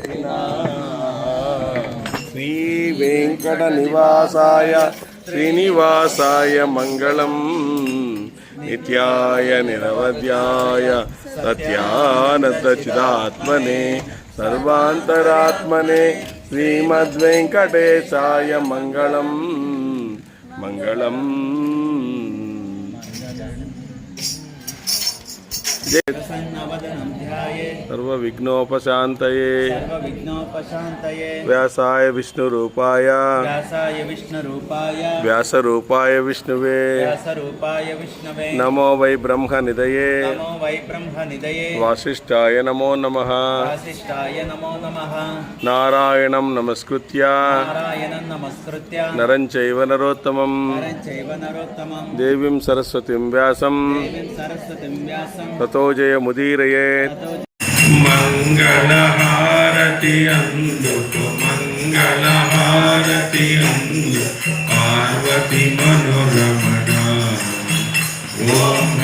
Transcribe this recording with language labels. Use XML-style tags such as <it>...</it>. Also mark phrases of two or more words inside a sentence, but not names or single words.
<sa>శ్రీ వెంకట నివాసాయ శ్రీనివాసాయ మంగళం నిత్యాయ నిరవధ్యాయ సత్యానంద చిదాత్మనే సర్వాంతరాత్మనే శ్రీమద్వెంకటేశాయ మంగళం మంగళం प्रसन्नवदनं ध्यायेत् सर्वविघ्नोपशान्तये सर्वविघ्नोपशान्तये व्यासाय विष्णुरूपाय व्यासाय विष्णुरूपाय व्यासरूपाय विष्णुवे व्यासरूपाय विष्णवे नमो वै ब्रह्मनिधये नमो वै ब्रह्मनिधये वासिष्ठाय नमो नमः वासिष्ठाय नमो नमः नारायणं नमस्कृत्य नारायणं नमस्कृत्य नरं चैव नरोत्तमं नरं चैव नरोत्तमं देवीं सरस्वतीं व्यासं देवीं सरस्वतीं व्यासं ततो जयमुदीरयेत् ततो</sa> <te>మంగళహారతి అందుకు మంగళహారతి అందు పార్వతి మనోరమణ ఓం</te>